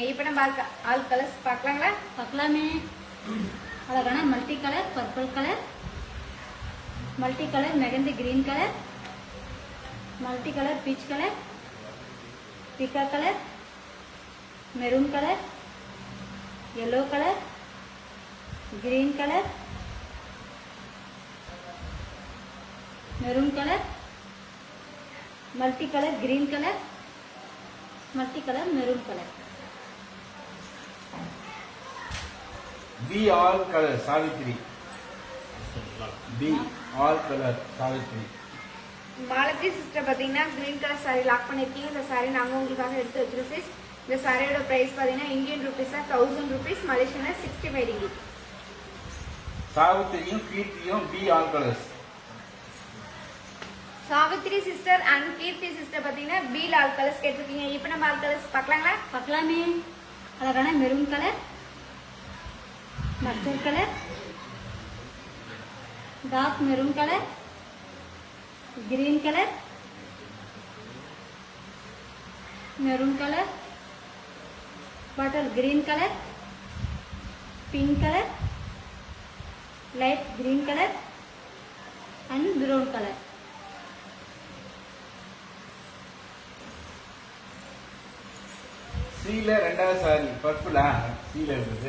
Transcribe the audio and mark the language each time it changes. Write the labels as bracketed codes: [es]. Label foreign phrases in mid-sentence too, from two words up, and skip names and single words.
[ta] இப்போ நம்ம [en] all colours [ta] பார்க்கலாங்களா? பார்க்கலாமே. அழகான [en] multi colour purple colour, multi colour mehndi green colour, multi colour peach colour, pika colour, maroon colour, yellow colour, green colour, maroon colour, multi colour green colour, multi colour maroon colour. B all colour सावित्री. B all colour सावित्री. [ta] மாலதி சிஸ்டர் பார்த்தீங்கன்னா [en] green colour [ta] சாரி லாக் பண்ணியிருக்கீங்க. இந்த சாரி நாங்கள் உங்களுக்காக எடுத்து வச்சிருக்கோம். இந்த சாரியோட பிரைஸ் பார்த்தீங்கன்னா [en] Indian rupees [ta] 1000 ருபீஸ், மலேசியன்ல 65 ரிங்கிட். சாவித்திரியும் கீர்த்தியும் [en] B all colours. [ta] சாவித்ரி [en] sister and [ta] கீர்த்தி சிஸ்டர் பார்த்தீங்கன்னா [en] B all colours [ta] கேட்டிருக்கீங்க. இப்போ நம்ம [en] all colours [ta] பார்க்கலாங்களா? பார்க்கலாமே. அழகான [en] maroon colour, mustard colour, dark maroon colour, green colour, maroon colour, bottle green colour, pink colour, light green colour and brown colour. [ta] சீல ரெண்டாவது சாரி பர்பிளா சீல இருக்குது.